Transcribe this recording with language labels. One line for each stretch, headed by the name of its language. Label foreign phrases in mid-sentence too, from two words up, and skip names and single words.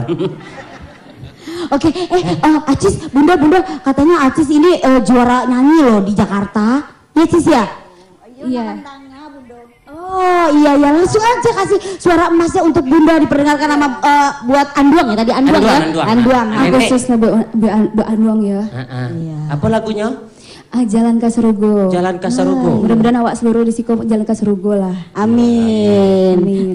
Indonesian: Oke, Acis, Bunda katanya Acis ini juara nyanyi loh di Jakarta. Iya Cis ya? Iya. Oh iya langsung aja kasih suara emasnya untuk Bunda diperdengarkan sama buat Anduang ya tadi Anduang. Khususnya Bu Anduang ya. Apa lagunya? Jalan Kaserugo. Jalan Kaserugo.
Minangkabau: Mudah-mudahan awak seluruh di siko Jalan Kaserugo lah.
Indonesian: Amin. Amin.